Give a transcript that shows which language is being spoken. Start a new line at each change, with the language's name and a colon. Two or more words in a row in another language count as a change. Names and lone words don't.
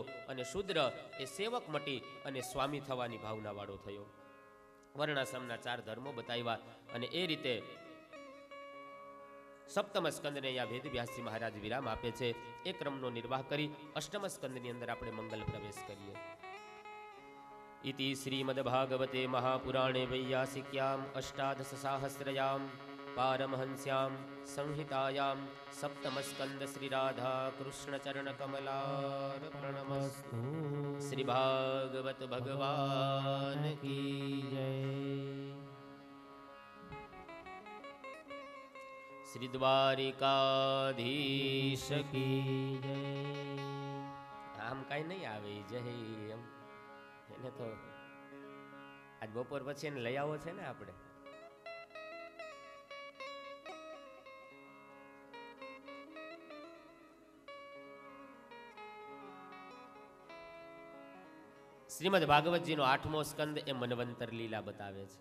Gujarati: અને શૂદ્ર એ સેવક મટી અને સ્વામી થવાની ભાવના વાળો થયો. વર્ણાશ્રમના ચાર ધર્મો બતાવ્યા. અને એ રીતે સપ્તમ સ્કંદને અહીંયા વેદવ્યાસજી મહારાજ વિરામ આપે છે. એ ક્રમનો નિર્વાહ કરી અષ્ટમ સ્કંદની અંદર આપણે મંગલ પ્રવેશ કરીએ.
Sanskrit: इति श्रीमद्भागवते महापुराणे वैयासिक्याम् अष्टादशसाहस्रयां पारमहंस्यां संहितायां सप्तमस्कंद श्री राधा कृष्ण चरण कमलार्पणमस्तु.
Hindi: श्री भागवत भगवान की जय. श्री द्वारिकाधीश की जय.
Gujarati: આમ કઈ નહીં આવે જય એમ એને તો આજ બપોર પછી એને લઈ આવો છે ને આપણે. શ્રીમદ ભાગવતજીનો 8મો સ્કંદ એ મન્વંતર લીલા બતાવે છે.